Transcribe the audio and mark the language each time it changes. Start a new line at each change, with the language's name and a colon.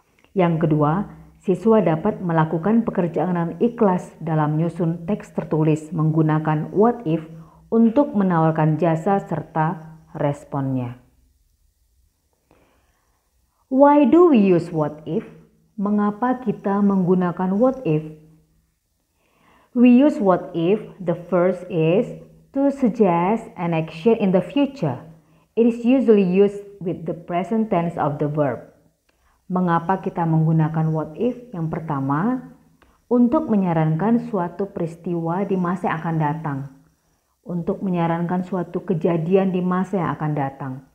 Indonesian: Yang kedua, siswa dapat melakukan pekerjaan dengan ikhlas dalam menyusun teks tertulis menggunakan what if untuk menawarkan jasa serta responnya.
English: Why do we use what if?
Indonesian: Mengapa kita menggunakan what if?
English: We use what if. The first is to suggest an action in the future. It is usually used with the present tense of the verb.
Indonesian: Mengapa kita menggunakan what if? Yang pertama, untuk menyarankan suatu peristiwa di masa yang akan datang. Untuk menyarankan suatu kejadian di masa yang akan datang.